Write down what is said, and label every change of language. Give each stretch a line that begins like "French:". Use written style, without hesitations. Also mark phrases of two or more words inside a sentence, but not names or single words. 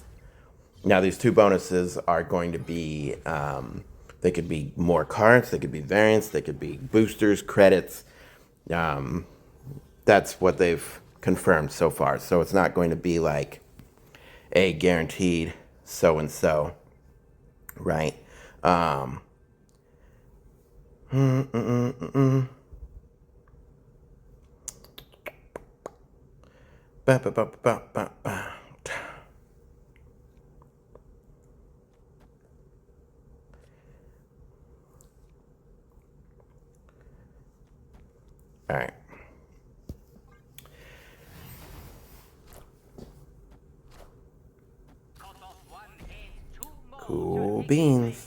English: Now, these 2 bonuses are going to be, they could be more cards, they could be variants, they could be boosters, credits. That's what they've confirmed so far. So it's not going to be like a guaranteed so and so, right? Um, mm, mm, mm, mm, mm. Ba, ba, ba, ba, ba, ba. All right. Cool beans.